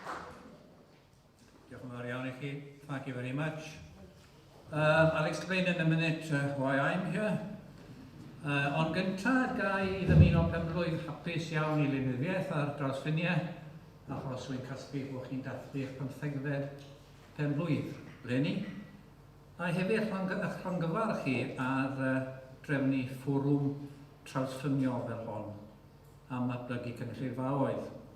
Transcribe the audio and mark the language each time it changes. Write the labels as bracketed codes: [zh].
[cy] Diolch yn fawr iawn I chi. [en] Thank you very much. I'll explain in a minute why I'm here. [cy] Ond gyntaf, ga I ddymuno penblwydd hapus iawn I lenyddiaeth ar draws ffiniau, achos wy'n casglu bod chi'n dathlu eich 15fed penblwydd leni. A hefyd llongyfarch chi ar drefnu fforwm trawsffynio fel hon am natblygu cynulleidfaoedd.